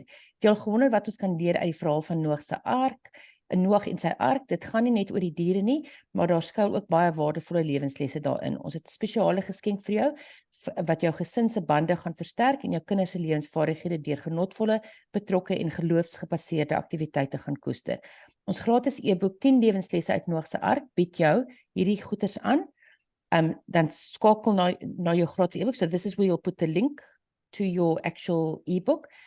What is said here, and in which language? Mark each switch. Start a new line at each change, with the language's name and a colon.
Afrikaans: Het jy al gewonder wat ons kan leer uit die verhaal van Noag se ark? Noag en sy ark, dit gaan nie net oor die diere nie, maar daar skuil ook baie waardevolle lewenslesse daarin. Ons het 'n spesiale geskenk vir jou wat jou gesin se bande gaan versterk en jou kinders se lewensvaardighede deur genotvolle, betrokke en geloofsgebaseerde aktiwiteite gaan koester. Ons gratis e-boek 10 lewenslesse uit Noag se ark bied jou hierdie goeders aan. Dan skakel na jou gratis e-book.
English: So this is where you'll put the link to your actual e-book.